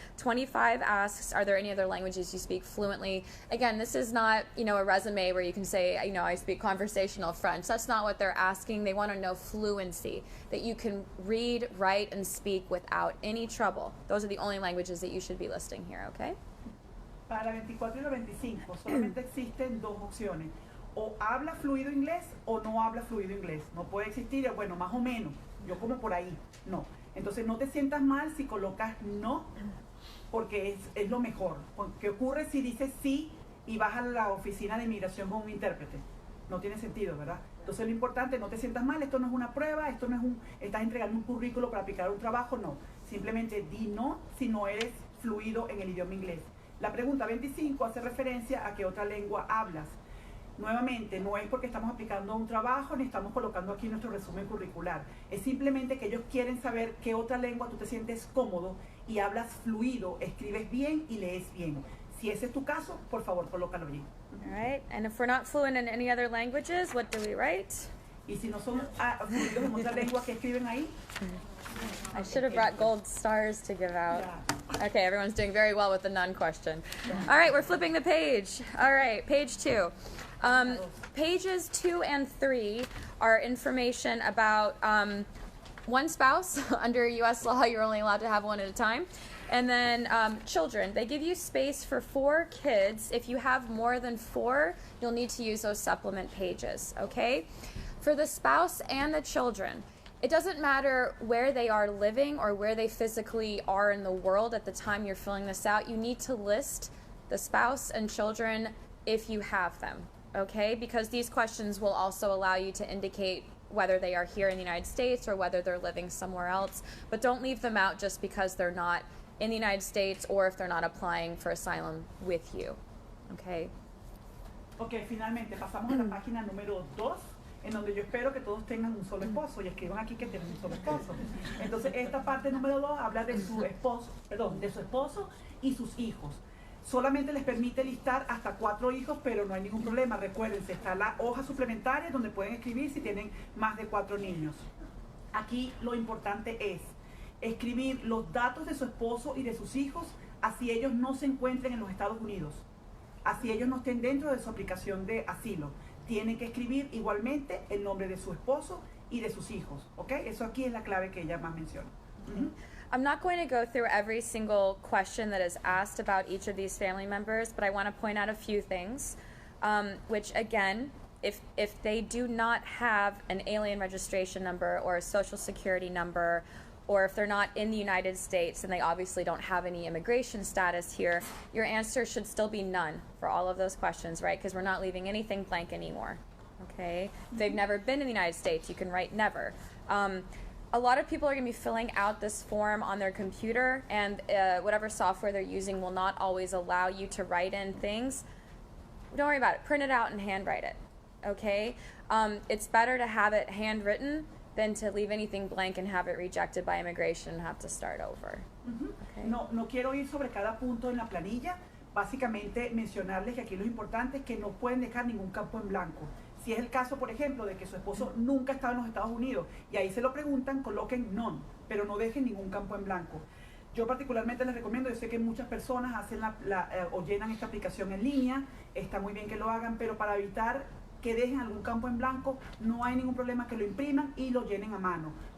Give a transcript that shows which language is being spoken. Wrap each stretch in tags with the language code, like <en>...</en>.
<en>25 asks, are there any other languages you speak fluently? Again, this is not, a resume where you can say, I speak conversational French. That's not what they're asking. They want to know fluency, that you can read, write, and speak without any trouble. Those are the only languages that you should be listing here, okay?</en> <es>Para 24 y 25 solamente existen dos opciones. O habla fluido inglés o no habla fluido inglés. No puede existir, bueno, más o menos, yo como por ahí, no. Entonces no te sientas mal si colocas no, porque es lo mejor. ¿Qué ocurre si dices sí y vas a la oficina de inmigración con un intérprete? No tiene sentido, ¿verdad? Entonces lo importante, no te sientas mal, esto no es una prueba, esto no es estás entregando un currículo para aplicar un trabajo, no. Simplemente di no si no eres fluido en el idioma inglés. La pregunta 25 hace referencia a qué otra lengua hablas. Nuevamente, no es porque estamos aplicando un trabajo ni estamos colocando aquí nuestro resumen curricular. Es simplemente que ellos quieren saber qué otra lengua tú te sientes cómodo y hablas fluido, escribes bien y lees bien. Si ese es tu caso, por favor, colócalo allí.</es> <en>All right. And if we're not fluent in any other languages, what do we write?</en> <es>Y si no son fluidos en otra lengua, ¿qué escriben ahí?</es> <en>I should have brought gold stars to give out. Yeah. Okay, everyone's doing very well with the none question. All right, we're flipping the page. All right, page 2. Pages 2 and 3 are information about one spouse. Under U.S. law, you're only allowed to have one at a time. And then children, they give you space for 4 kids. If you have more than 4, you'll need to use those supplement pages, okay? For the spouse and the children, it doesn't matter where they are living or where they physically are in the world at the time you're filling this out. You need to list the spouse and children if you have them, okay? Because these questions will also allow you to indicate whether they are here in the United States or whether they're living somewhere else. But don't leave them out just because they're not in the United States or if they're not applying for asylum with you, okay?</en> <es>Ok, finalmente pasamos a la página número 2, en donde yo espero que todos tengan un solo esposo y escriban aquí que tienen un solo esposo. Entonces esta parte número 2 habla de su esposo, de su esposo y sus hijos. Solamente les permite listar hasta 4 hijos, pero no hay ningún problema. Recuérdense, está la hoja suplementaria donde pueden escribir si tienen más de 4 niños. Aquí lo importante es escribir los datos de su esposo y de sus hijos, así ellos no se encuentren en los Estados Unidos, así ellos no estén dentro de su aplicación de asilo. Tienen que escribir igualmente el nombre de su esposo y de sus hijos, ¿ok? Eso aquí es la clave que ella más menciona.</es> <en>I'm not going to go through every single question that is asked about each of these family members, but I want to point out a few things, which again, if they do not have an alien registration number or a social security number, or if they're not in the United States and they obviously don't have any immigration status here, your answer should still be none for all of those questions, right? Because we're not leaving anything blank anymore, okay? If they've never been in the United States, you can write never. A lot of people are going to be filling out this form on their computer, and whatever software they're using will not always allow you to write in things. Don't worry about it. Print it out and handwrite it, okay? It's better to have it handwritten than to leave anything blank and have it rejected by immigration and have to start over. Okay.</en> <es>No quiero ir sobre cada punto en la planilla. Básicamente mencionarles que aquí lo importante es que no pueden dejar ningún campo en blanco. Si es el caso, por ejemplo, de que su esposo nunca estaba en los Estados Unidos y ahí se lo preguntan, coloquen none, pero no dejen ningún campo en blanco. Yo particularmente les recomiendo, yo sé que muchas personas hacen o llenan esta aplicación en línea, está muy bien que lo hagan, pero para evitar que dejen algún campo en blanco, no hay ningún problema que lo impriman y lo llenen a mano.</es>